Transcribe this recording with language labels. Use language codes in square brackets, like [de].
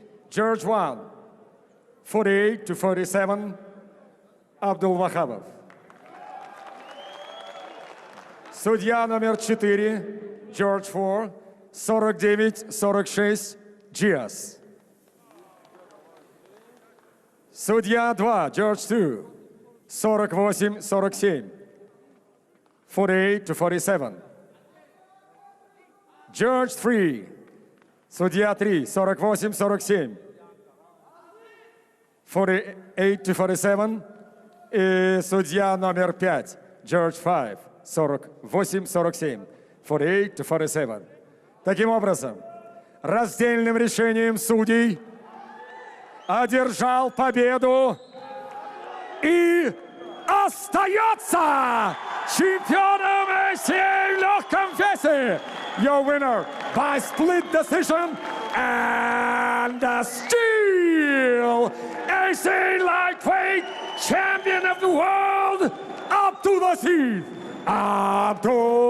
[en] Judge 1, 48-47. Абдул-Вахабов. [ru] Судья номер 4, [en] Judge 4, [ru] 49-46, Диас. Судья 2, [en] Judge 2, [ru] 48-47, 48-47. [en] Judge 3, [ru] судья 3, [en] 48-47, 48-47. [ru] И судья номер 5, [en] Judge 5, [ru] 48-47, 48-47. Таким образом, раздельным решением судей одержал победу и остается чемпионом Азии в легком весе. [en] Your winner by split decision and still Asian lightweight champion of the world, Abdul-Aziz Abdulwahab.